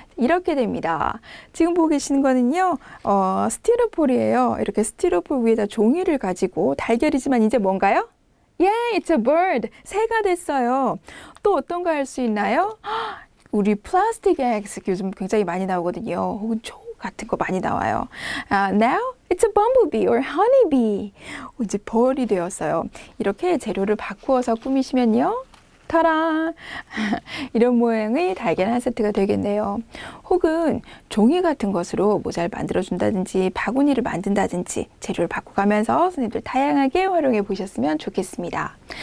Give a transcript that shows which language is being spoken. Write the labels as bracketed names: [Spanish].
[Korean] 이렇게 됩니다. 지금 보고 계시는 거는요, 스티로폴이에요. 이렇게 스티로폴 위에다 종이를 가지고 달걀이지만 이제 뭔가요? [English] Yeah, it's a bird. [Korean] 새가 됐어요. 또 어떤 거 할 수 있나요? 우리 플라스틱 eggs 요즘 굉장히 많이 나오거든요. 혹은 초 같은 거 많이 나와요. [English] Now it's a bumblebee or honeybee. [Korean] 이제 벌이 되었어요. 이렇게 재료를 바꾸어서 꾸미시면요. 타라! 이런 모양의 달걀 한 세트가 되겠네요. 혹은 종이 같은 것으로 모자를 만들어준다든지 바구니를 만든다든지 재료를 바꿔가면서 선생님들 다양하게 활용해 보셨으면 좋겠습니다.